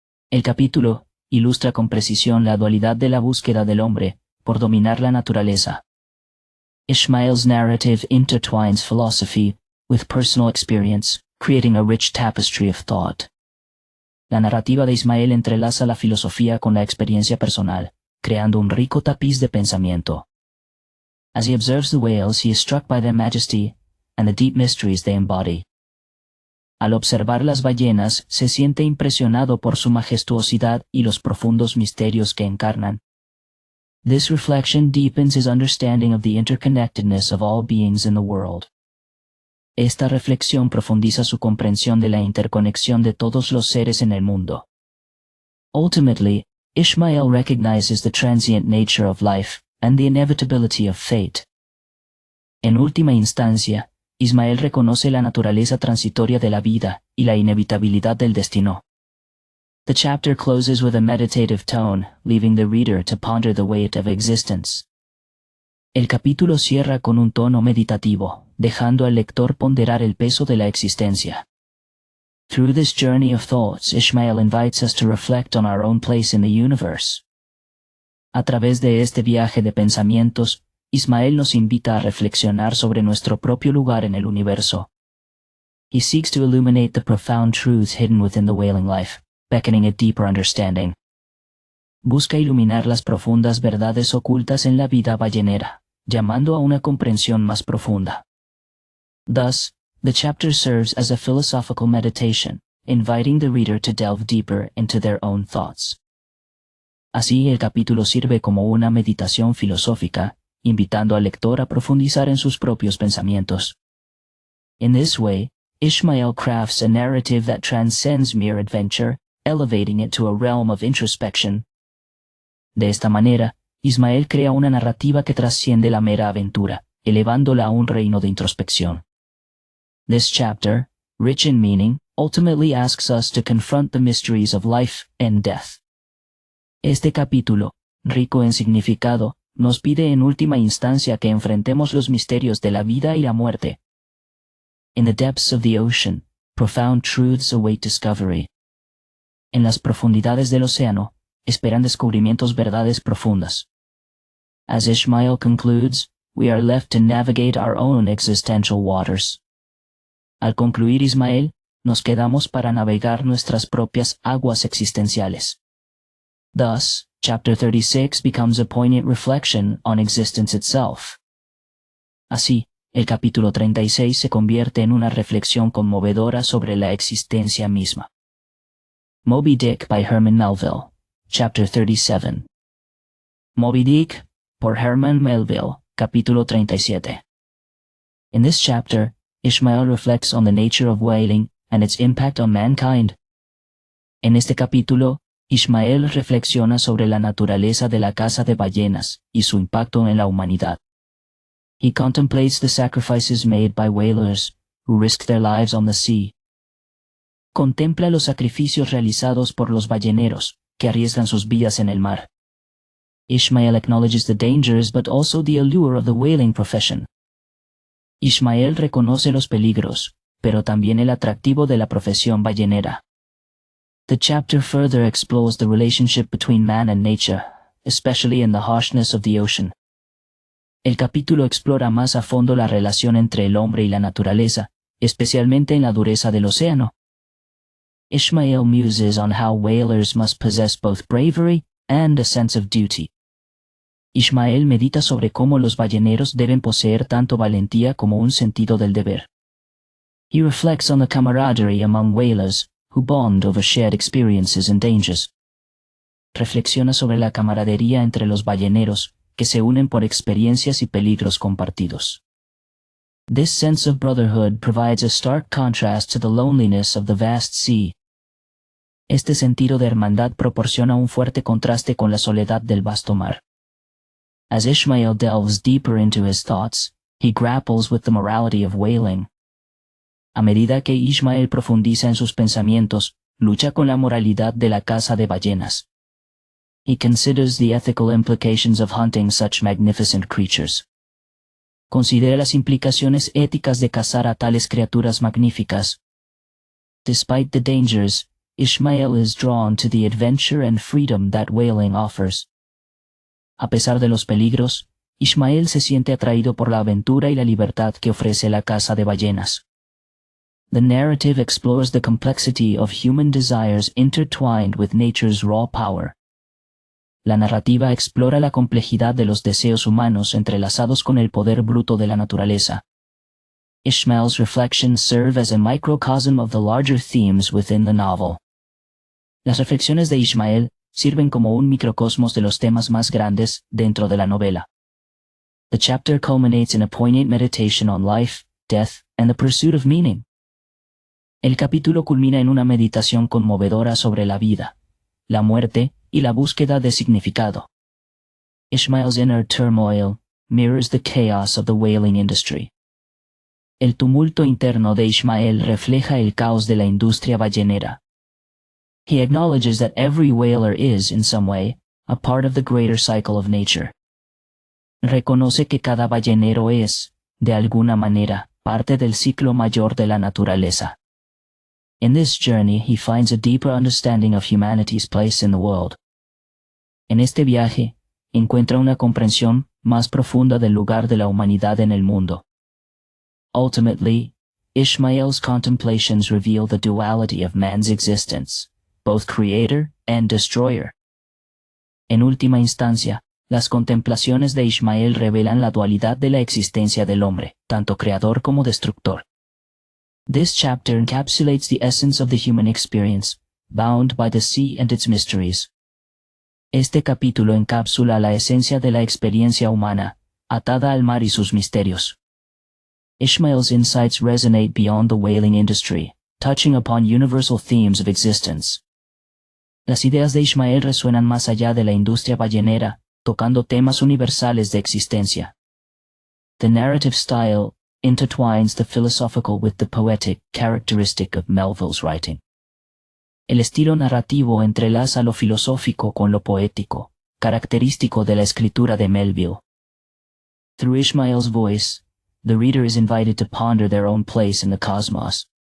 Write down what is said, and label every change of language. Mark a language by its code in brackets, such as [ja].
[es] El capítulo ilustra con precisión la dualidad de la búsqueda del hombre por dominar la naturaleza. [en] Ishmael's narrative intertwines philosophy with personal experience, creating a rich tapestry of thought. [es] La narrativa de Ismael entrelaza la filosofía con la experiencia personal, creando un rico tapiz de pensamiento. [en] As he observes the whales, he is struck by their majesty and the deep mysteries they embody. [es] Al observar las ballenas, se siente impresionado por su majestuosidad y los profundos misterios que encarnan. [en] This reflection deepens his understanding of the interconnectedness of all beings in the world. [es] Esta reflexión profundiza su comprensión de la interconexión de todos los seres en el mundo. [en] Ultimately, Ishmael recognizes the transient nature of life and the inevitability of fate. [es] En última instancia, Ismael reconoce la naturaleza transitoria de la vida y la inevitabilidad del destino. [en] The chapter closes with a meditative tone, leaving the reader to ponder the weight of existence. [es] El capítulo cierra con un tono meditativo, dejando al lector ponderar el peso de la existencia. [en] Through this journey of thoughts, Ishmael invites us to reflect on our own place in the universe. [es] A través de este viaje de pensamientos, Ismael nos invita a reflexionar sobre nuestro propio lugar en el universo. [en] He seeks to illuminate the profound truths hidden within the whaling life, beckoning a deeper understanding. [es] Busca iluminar las profundas verdades ocultas en la vida ballenera, llamando a una comprensión más profunda. [en] Thus, the chapter serves as a philosophical meditation, inviting the reader to delve deeper into their own thoughts. [es] Así, el capítulo sirve como una meditación filosófica, invitando al lector a profundizar en sus propios pensamientos. [en] In this way, Ishmael crafts a narrative that transcends mere adventure, elevating it to a realm of introspection. [es] De esta manera, Ismael crea una narrativa que trasciende la mera aventura, elevándola a un reino de introspección. [en] This chapter, rich in meaning, ultimately asks us to confront the mysteries of life and death. [es] Este capítulo, rico en significado, nos pide en última instancia que enfrentemos los misterios de la vida y la muerte. [en] In the depths of the ocean, profound truths await discovery. [es] En las profundidades del océano, esperan descubrimientos verdades profundas. [en] As Ishmael concludes, we are left to navigate our own existential waters. [es] Al concluir Ismael, nos quedamos para navegar nuestras propias aguas existenciales. [en] Thus, Chapter 36 becomes a poignant reflection on existence itself. [es] Así, el capítulo 36 se convierte en una reflexión conmovedora sobre la existencia misma. [en] Moby Dick by Herman Melville, Chapter 37. [es] Moby Dick, por Herman Melville, capítulo 37. [en] In this chapter, Ishmael reflects on the nature of whaling and its impact on mankind. [es] En este capítulo, Ishmael reflexiona sobre la naturaleza de la caza de ballenas y su impacto en la humanidad. [en] He contemplates the sacrifices made by whalers who risk their lives on the sea. [es] Contempla los sacrificios realizados por los balleneros que arriesgan sus vidas en el mar. [en] Ishmael acknowledges the dangers but also the allure of the whaling profession. [es] Ishmael reconoce los peligros, pero también el atractivo de la profesión ballenera. [en] The chapter further explores the relationship between man and nature, especially in the harshness of the ocean. [es] El capítulo explora más a fondo la relación entre el hombre y la naturaleza, especialmente en la dureza del océano. [en] Ishmael muses on how whalers must possess both bravery and a sense of duty. [es] Ishmael medita sobre cómo los balleneros deben poseer tanto valentía como un sentido del deber. [en] He reflects on the camaraderie among whalers, who bond over shared experiences and dangers. [es] Reflexiona sobre la camaradería entre los balleneros, que se unen por experiencias y peligros compartidos. [en] This sense of brotherhood provides a stark contrast to the loneliness of the vast sea. [es] Este sentido de hermandad proporciona un fuerte contraste con la soledad del vasto mar. [en] As Ishmael delves deeper into his thoughts, he grapples with the morality of whaling. [es] A medida que Ishmael profundiza en sus pensamientos, lucha con la moralidad de la caza de ballenas. [en] He considers the ethical implications of hunting such magnificent creatures. [es] Considera las implicaciones éticas de cazar a tales criaturas magníficas. [en] Despite the dangers, Ishmael is drawn to the adventure and freedom that whaling offers. [es] A pesar de los peligros, Ishmael se siente atraído por la aventura y la libertad que ofrece la caza de ballenas. [en] The narrative explores the complexity of human desires intertwined with nature's raw power. [es] La narrativa explora la complejidad de los deseos humanos entrelazados con el poder bruto de la naturaleza. [en] Ishmael's reflections serve as a microcosm of the larger themes within the novel. [es] Las reflexiones de Ishmael sirven como un microcosmos de los temas más grandes dentro de la novela. [en] The chapter culminates in a poignant meditation on life, death, and the pursuit of meaning. [es] El capítulo culmina en una meditación conmovedora sobre la vida, la muerte y la búsqueda de significado. [en] Ishmael's inner turmoil mirrors the chaos of the whaling industry. [es] El tumulto interno de Ishmael refleja el caos de la industria ballenera. [en] He acknowledges that every whaler is, in some way, a part of the greater cycle of nature. [es] Reconoce que cada ballenero es, de alguna manera, parte del ciclo mayor de la naturaleza. [en] In this journey he finds a deeper understanding of humanity's place in the world. [es] En este viaje, encuentra una comprensión más profunda del lugar de la humanidad en el mundo. [en] Ultimately, Ishmael's contemplations reveal the duality of man's existence, both creator and destroyer. [es] En última instancia, las contemplaciones de Ishmael revelan la dualidad de la existencia del hombre, tanto creador como destructor. [en] This chapter encapsulates the essence of the human experience, bound by the sea and its mysteries. [es] Este capítulo encapsula la esencia de la experiencia humana, atada al mar y sus misterios. [en] Ishmael's insights resonate beyond the whaling industry, touching upon universal themes of existence. [es] Las ideas de Ishmael resuenan más allá de la industria ballenera, tocando temas universales de existencia. [en] The narrative style intertwines the philosophical with the poetic, characteristic of Melville's writing. [es] El estilo narrativo entrelaza lo filosófico con lo poético, característico de la escritura de Melville. [en] Through Ishmael's voice, the reader is invited to ponder their own place in the cosmos.